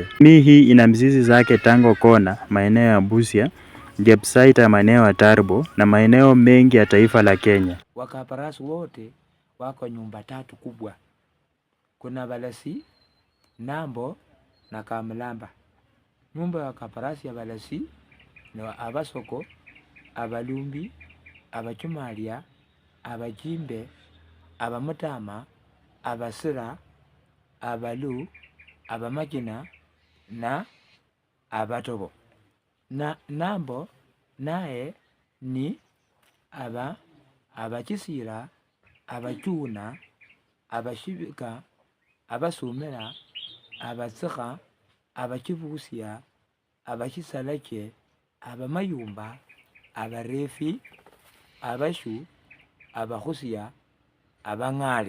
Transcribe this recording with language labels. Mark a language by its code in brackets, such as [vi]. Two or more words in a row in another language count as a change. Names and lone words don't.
[sw] Jamii hii ina mizizi zake Tango Kona, maeneo ya Busia, Jepsaita, maeneo ya Tarbo na maeneo mengi ya taifa la Kenya. Wakabarasi wote wako nyumba 3 kubwa. Kuna Balasi, Nambo na Kamlamba. Nyumba ya Wakabarasi ya Balasi ni Abasoko, Abalumbi, Abachumalia, Abajimbe, Abamutama, Abasira, Abalu, Abamagina na Abatobo. Na Nambo naye ni Abachisira, Abachuna, Abashibika, Abasumera, Abasika, Abachibusia, Abachisalake, Abamayumba, Abarefi, Abashu, Abahusia, Abangale.